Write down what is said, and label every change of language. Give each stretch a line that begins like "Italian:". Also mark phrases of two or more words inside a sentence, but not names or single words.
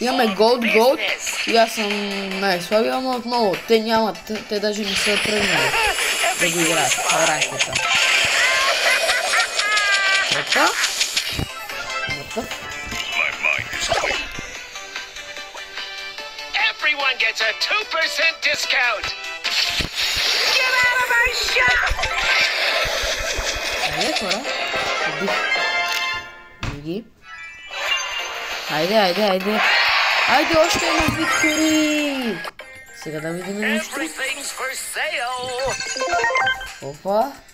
Bulgarian: Имаме голд и аз съм най-слабия, ама отново. Те нямат, те даже не са тръгнали да го играят в ранката. Опа.
English: Everyone gets a 2% discount. Get out of my shop.
Bulgarian: Айде, хора. Други. Айде, още едно Виктори! Сега да видим нещо. Опа.